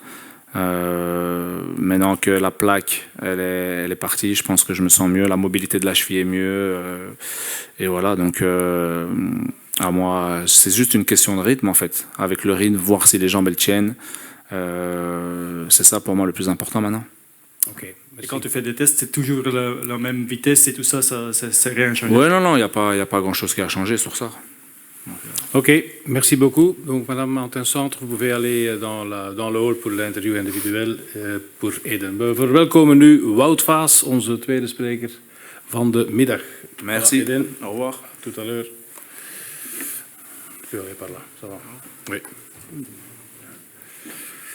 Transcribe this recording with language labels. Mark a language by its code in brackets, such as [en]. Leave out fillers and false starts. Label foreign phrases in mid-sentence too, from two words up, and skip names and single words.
[fr] Maintenant que la plaque elle est partie, je pense que je me sens mieux, la mobilité de la cheville est mieux, et voilà, donc à moi c'est juste une question de rythme en fait, avec le rythme, voir si les jambes elles tiennent, c'est ça pour moi le plus important maintenant. Ok. Et quand tu fais des tests, c'est toujours la même vitesse et tout ça, c'est rien changé? Ouais, non, il n'y a pas grand chose qui a changé sur ça. Ok, merci beaucoup. Donc, Madame Martin-Centre, vous pouvez aller dans le hall pour l'interview individuel pour Eden. [nl] We verwelkomen nu Wout Vaas, onze tweede spreker van de middag. [fr] Merci. Voilà, Eden. Au revoir. Tout à l'heure. Tu peux aller par là, ça va. Oui.